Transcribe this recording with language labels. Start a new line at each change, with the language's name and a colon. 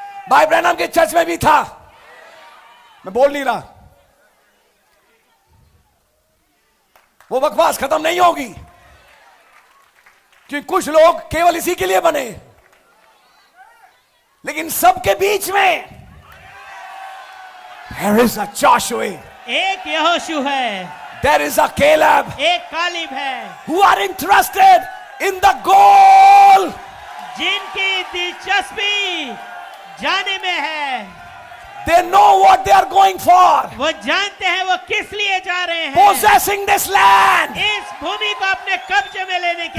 Hindi: भाई ब्रैनम के चर्च में भी था। मैं बोल नहीं रहा, वो बकवास खत्म नहीं होगी, क्योंकि कुछ लोग केवल इसी के लिए बने। लेकिन सबके बीच में
English: there is a Joshua,
Hindi: एक यहोशू है,
English: there is a Caleb,
Hindi: एक कालीब है,
English: who are interested in the goal.
Hindi: जिनकी दिलचस्पी जाने में है।
English: They know what they are going for.
Hindi: वो जानते हैं वो किस लिए जा रहे हैं।
English: Possessing this land.
Hindi: इस भूमि को अपने कब्जे में लेने के